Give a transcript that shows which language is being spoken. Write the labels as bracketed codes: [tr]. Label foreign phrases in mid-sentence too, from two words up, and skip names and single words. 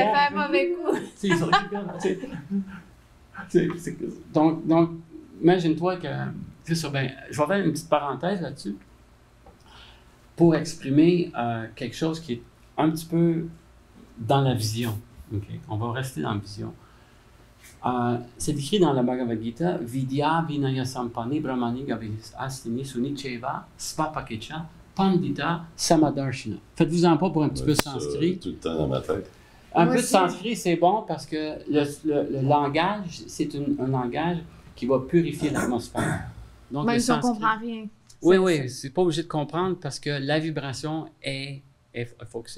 [fr] Mais c'est qu'il a fait un mauvais coup. Donc, imagine-toi que... C'est ça, je vais faire une petite parenthèse là-dessus pour exprimer quelque chose qui est un petit peu dans la vision. Okay? On va rester dans la vision. C'est écrit dans la Bhagavad Gita, [sa] विद्या विनय सम्पन्ने ब्राह्मणे गवि हस्तिनि शुनि चैव श्वपाके च पण्डिताः समदर्शिनः. [fr] Faites-vous-en pas pour un petit peu de sanskrit. Tout le temps dans ma tête. Un peu de sanskrit, c'est bon parce que le langage, c'est un langage qui va purifier l'atmosphère. Donc, même si on ne comprend rien. Oui, c'est pas obligé de comprendre parce que la vibration est focusée.